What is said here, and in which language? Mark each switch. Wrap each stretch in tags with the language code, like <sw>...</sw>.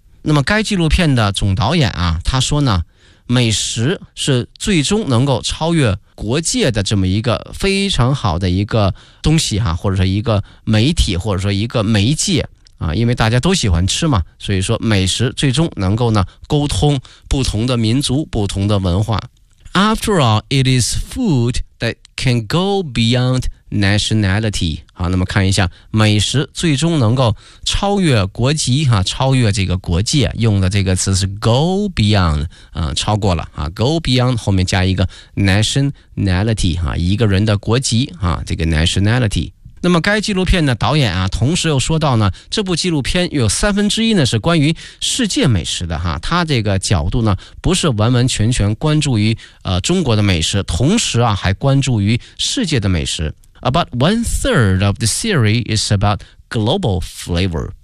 <zh>那么该纪录片的总导演啊，他说呢美食是最终能够超越国界的这么一个非常好的一个东西、啊、或者说一个媒体或者说一个媒介啊，因为大家都喜欢吃嘛，所以说美食最终能够呢沟通不同的民族、不同的文化。</zh> <en>After all, it is food that can go beyond nationality。</en> <zh>好，那么看一下，美食最终能够超越国籍哈、啊，超越这个国界，用的这个词是 go beyond， 啊，超过了啊 ，go beyond 后面加一个 nationality 哈、啊，一个人的国籍啊，这个 nationality。那么该纪录片的导演啊，同时又说到呢，这部纪录片有三分之一呢是关于世界美食的哈，他这个角度呢不是完完全全关注于中国的美食，同时啊还关注于世界的美食。</zh> <en>About one third of the series is about global flavor。</en>